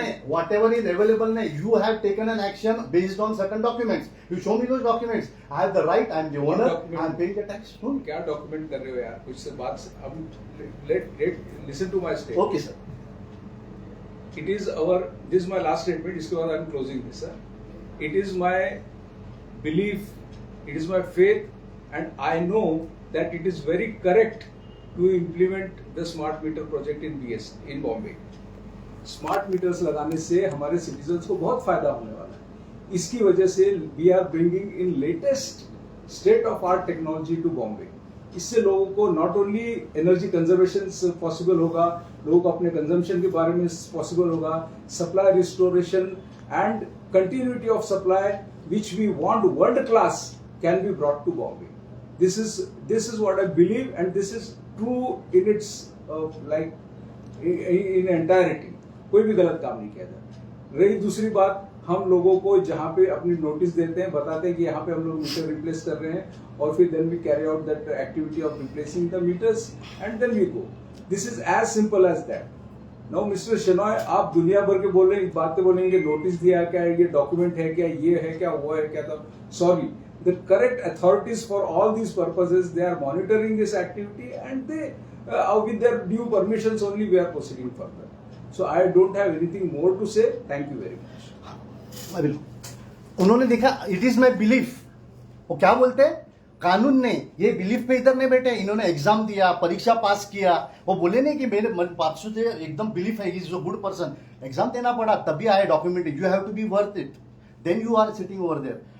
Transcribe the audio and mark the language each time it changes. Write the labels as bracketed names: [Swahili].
[English] nahi, whatever is available, nahi, you have taken an action based on certain documents. You show me those documents. I have the right. I am the owner. document? I am paying the tax. Show me. [Hindi] क्या document कर रहे हो यार? कुछ से बात से अब [English] let listen to my statement. Okay, sir. It is our, this is my last statement. [Hindi] इसके बाद [English] I am closing this, sir. It is my belief, it is my faith, and I know that it is very correct to implement the smart meter project in BST in Bombay. [Hindi] Smart meters लगाने से हमारे citizens को बहुत फायदा होने वाला है. इसकी वजह से [English] We are bringing in latest state of art technology to Bombay. [Hindi] इससे लोगों को [English] not only energy conservation possible [Hindi] होगा, लोगों को अपने कंजम्पशन के बारे में पॉसिबल होगा, [English] Supply restoration and continuity of supply which we want world class can be brought to Bombay. This is what I believe, and this is true in its like in entirety. [Hindi] कोई भी गलत काम नहीं किया जाता. रही दूसरी बात, हम लोगों को जहाँ पे अपनी नोटिस देते हैं, बताते हैं कि यहाँ पे हम लोग मीटर रिप्लेस कर रहे हैं, और फिर [English] then we carry out that activity of replacing the meters and then we go. This is as simple as that. Now, Mr. [Hindi] Shenoy, आप दुनिया भर के बोल रहे हैं, बातें बोलेंगे, नोटिस दिया क्या है, ये डॉक्यूमेंट है क्या, ये है क्या, वो है क्या, था sorry, [English] the correct authorities for all these purposes, they are monitoring this activity, and they with their due permissions only we are proceeding further. So I don't have anything more to say. Thank you very much. [Hindi] अभी उन्होंने देखा, [English] It is my belief. [Hindi] वो क्या बोलते हैं, कानून ने ये बिलीफ पे इधर नहीं बैठे, इन्होंने एग्जाम दिया, परीक्षा पास किया. वो बोले नहीं कि मेरे पासू से एकदम बिलीफ है, [English] Is a good person. [Hindi] Exam देना पड़ा तभी आए document. [English] You have to be worth it, then you are sitting over there.